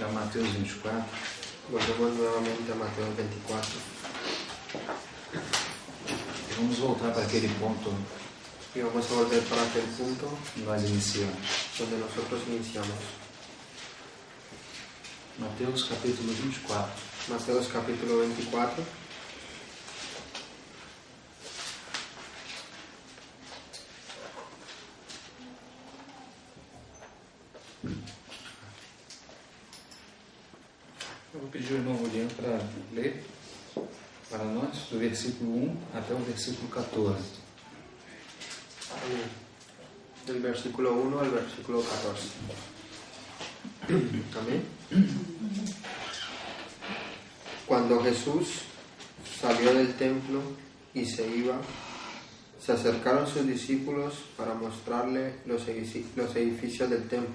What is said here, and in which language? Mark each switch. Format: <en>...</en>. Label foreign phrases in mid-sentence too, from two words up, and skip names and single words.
<pt>Mateus 24.</pt> <es>Volvemos nuevamente a Mateo 24.</es> <pt>E vamos voltar para aquele ponto</pt> <es>Y vamos a volver para aquel punto</es> <pt>que nós iniciamos.</pt> <es>donde nosotros iniciamos.</es> <pt>Mateus capítulo 24.</pt> <es>Mateo capítulo 24.</es> <pt>Eu vou pedir ao irmão Juliano para ler para nós do versículo 1 até o versículo 14.</pt> <es>Amén. Del versículo 1 al versículo 14. Amén. Cuando Jesús salió del templo y se iba, se acercaron sus discípulos para mostrarle los edificios del templo.</es>